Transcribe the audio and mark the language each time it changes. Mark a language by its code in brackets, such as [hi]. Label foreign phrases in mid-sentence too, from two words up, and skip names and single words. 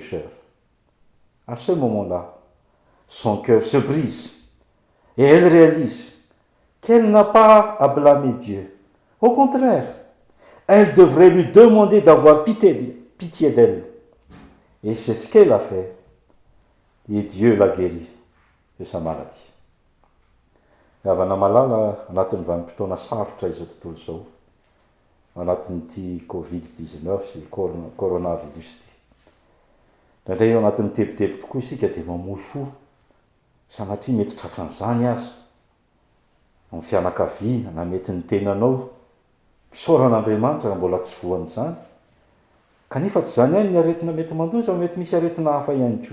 [fr] » À ce moment-là, son cœur se brise et elle réalise qu'elle n'a pas à blâmer Dieu. Au contraire, elle devrait lui demander d'avoir pitié d'elle. Et c'est ce qu'elle a fait. Et Dieu l'a guérie de sa maladie. [mg] Avana malala anatin'ny vanim-potoana sarotra izao tontolo zao, anatin'ity Covid-19 sy coronavirus ty. Nandray eo anatin'ny tebotebo tokoa isika de mamoy fo, sanatria mety tratran'izany azy amin'ny fianakaviana na mety ny tenanao misaoran'Andriamanitra raha mbola tsy voan'izany kanefa tsy zany ihany ny aretina mety mandoza, mety misy aretina hafa ihany koa.